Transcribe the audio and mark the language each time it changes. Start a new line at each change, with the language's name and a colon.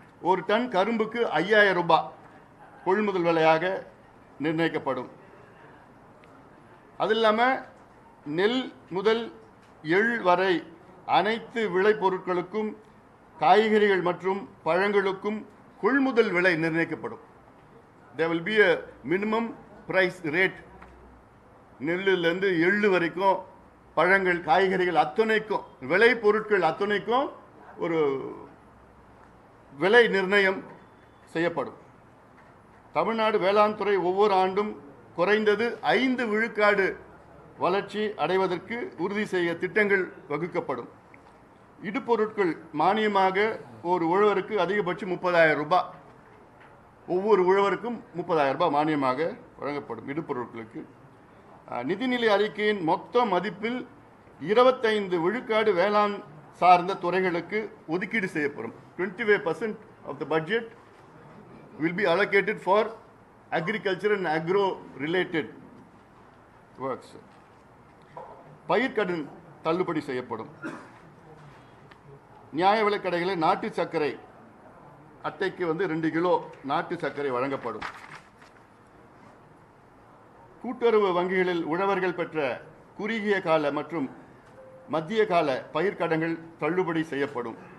Tamil: ஒரு டன் கரும்புக்கு 5,000 ரூபாய் கொள்முதல் விலையாக நிர்ணயிக்கப்படும். அது இல்லாமல் நெல் முதல் எள் வரை அனைத்து விளைபொருட்களுக்கும், காய்கறிகள் மற்றும் பழங்களுக்கும் கொள்முதல் விலை நிர்ணயிக்கப்படும்.
English: there will be a minimum price rate.
Tamil: நெல்லிலிருந்து எள்ளு வரைக்கும், பழங்கள், காய்கறிகள் அத்தனைக்கும், விளை பொருட்கள் அத்தனைக்கும் ஒரு விலை நிர்ணயம் செய்யப்படும். தமிழ்நாடு வேளாண் துறை ஒவ்வொரு ஆண்டும் குறைந்தது 5 விழுக்காடு வளர்ச்சி அடைவதற்கு உறுதி செய்ய திட்டங்கள் வகுக்கப்படும். இடுபொருட்கள் மானியமாக ஒரு உழவருக்கு அதிகபட்சம் 30,000 ரூபாய், ஒவ்வொரு உழவருக்கும் 30,000 ரூபாய் மானியமாக வழங்கப்படும் இடுபொருட்களுக்கு. நிதிநிலை அறிக்கையின் மொத்த மதிப்பில் 25 விழுக்காடு வேளாண் சார்ந்த துறைகளுக்கு ஒதுக்கீடு செய்யப்படும்.
English: 25% of the budget will be allocated for agriculture and agro related works.
Tamil: பயிர்க்கடன் தள்ளுபடி செய்யப்படும். நியாய விலைக் கடைகளில் நாட்டு சர்க்கரை அட்டைக்கு 2 கிலோ நாட்டு சர்க்கரை வழங்கப்படும். கூட்டுறவு வங்கிகளில் உழவர்கள் பெற்ற குறுகிய கால மற்றும் மத்திய கால பயிர்க்கடன்கள் தள்ளுபடி செய்யப்படும்.